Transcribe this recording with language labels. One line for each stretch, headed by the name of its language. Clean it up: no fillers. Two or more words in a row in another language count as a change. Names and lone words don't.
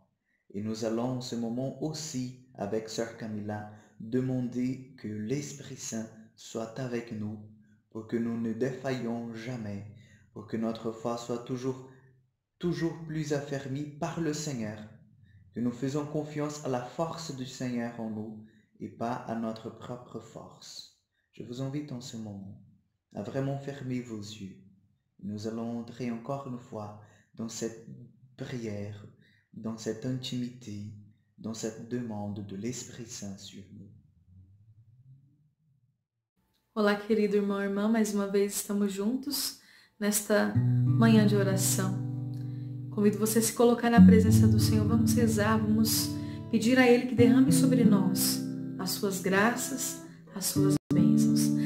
French: Et nous allons en ce moment aussi, avec Sœur Camilla, demander que l'Esprit Saint soit avec nous, pour que nous ne défaillions jamais, pour que notre foi soit toujours plus affermie par le Seigneur, que nous faisons confiance à la force du Seigneur en nous, et pas à notre propre force. Je vous invite en ce moment à vraiment fermer vos yeux. Nous allons entrer encore une fois dans cette prière, dans cette intimité, dans cette demande de l'Esprit Saint sur nous.
Portuguese: Olá, querido irmão e irmã, mais uma vez estamos juntos nesta manhã de oração. Convido você a se colocar na presença do Senhor. Vamos rezar, vamos pedir a Ele que derrame sobre nós as suas graças, as suas bênçãos.